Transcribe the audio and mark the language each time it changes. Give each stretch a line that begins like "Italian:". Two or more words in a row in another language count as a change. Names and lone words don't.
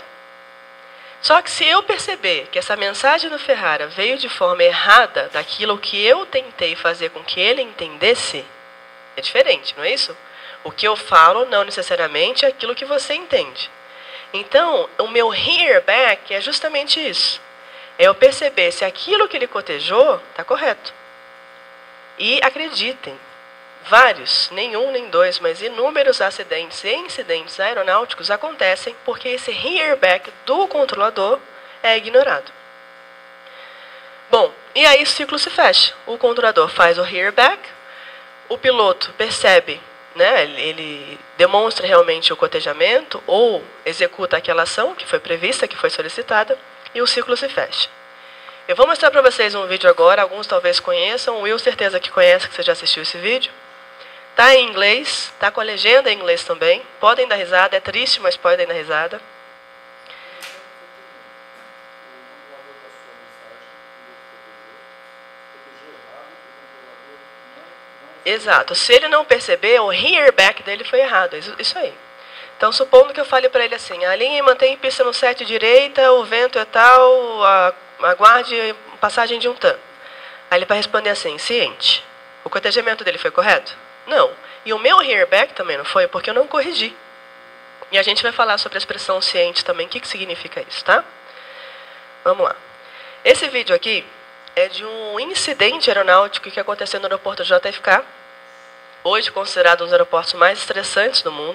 Portuguese: Só que se eu perceber que essa mensagem do Ferrara veio de forma errada daquilo que eu tentei fazer com que ele entendesse, é diferente, não é isso? O que eu falo não necessariamente é aquilo que você entende. Então, o meu
English: hear back
Portuguese: é justamente isso. É eu perceber se aquilo que ele cotejou está correto. E acreditem, vários, nenhum nem dois, mas inúmeros acidentes e incidentes aeronáuticos acontecem porque esse
English: hear back
Portuguese: do controlador é ignorado. Bom, e aí o ciclo se fecha. O controlador faz o
English: hear back,
Portuguese: o piloto percebe, né, ele demonstra realmente o cotejamento ou executa aquela ação que foi prevista, que foi solicitada, e o ciclo se fecha. Eu vou mostrar para vocês um vídeo agora, alguns talvez conheçam, o Will certeza que conhece, que você já assistiu esse vídeo. Está em inglês, está com a legenda em inglês também, podem dar risada, é triste, mas podem dar risada. Exato, se ele não perceber, o
English: hear back
Portuguese: dele foi errado, isso aí. Então, supondo que eu fale para ele assim, alinhe e mantém pista no 7 direita, o vento é tal, aguarde passagem de um TAM. Aí ele vai responder assim, ciente. O cotejamento dele foi correto? Não. E o meu
English: hear back
Portuguese: também não foi, porque eu não corrigi. E a gente vai falar sobre a expressão ciente também, o que significa isso, tá? Vamos lá. Esse vídeo aqui é de um incidente aeronáutico que aconteceu no aeroporto JFK, hoje considerado um dos aeroportos mais estressantes do mundo.